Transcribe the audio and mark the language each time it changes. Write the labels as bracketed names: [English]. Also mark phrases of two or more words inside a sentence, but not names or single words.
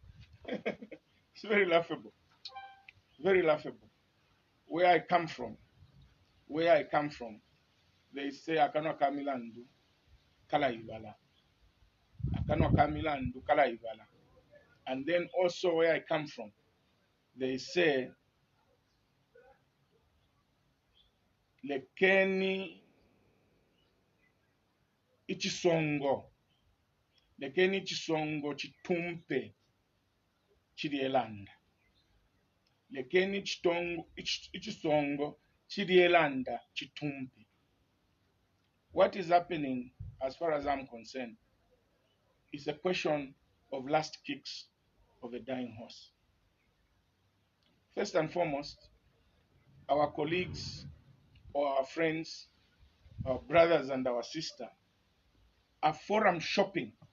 [English] It's very laughable. Very laughable. Where I come from, where I come from, they say [Bemba] Akano Kamilandu, Kala Ibala. Akano Kamilandu, Kala Ibala. [English] And then also where I come from, they say [Bemba] Lekeni Ichisongo. Lekeni Chisongo Chitumpe Chirielanda. Lekeni Ichisongo Chirielanda Chitumpe. [English] What is happening, as far as I'm concerned, is a question of last kicks of a dying horse. First and foremost, our colleagues or our friends, our brothers and our sister are forum shopping.